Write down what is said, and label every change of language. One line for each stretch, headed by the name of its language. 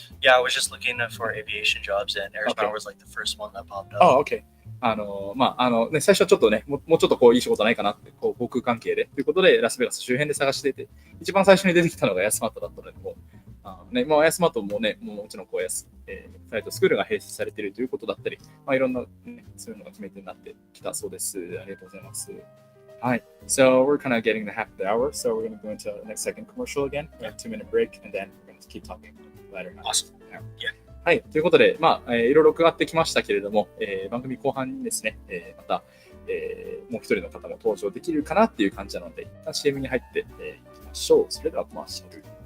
English: Yeah, I was just looking for aviation jobs, and Air Smart was like the first one that popped up. Oh, okay.
Japanese: ね、最初はちょっとね、もうちょっといい仕事ないかなって、航空関係でということで、ラスベガス周辺で探していて、一番最初に出てきたのがエアスマートだったので、もうエアスマートもね、もちろんフライトスクールが併設されているということだったり、いろんな、ね、そういうのが決め手になってきたそうです。ありがとうございます。はい。
English: So we're kind of getting the half of the hour, so we're going to go into the next second commercial again. We have a 2-minute break, and then we're going to keep talking later. Awesome. Yeah.
Japanese: はい。ということで、いろいろ伺ってきましたけれども、番組後半にですね、また、もう一人の方も登場できるかなっていう感じなので、一旦 CM に入っていきましょう。それではコマーシャル。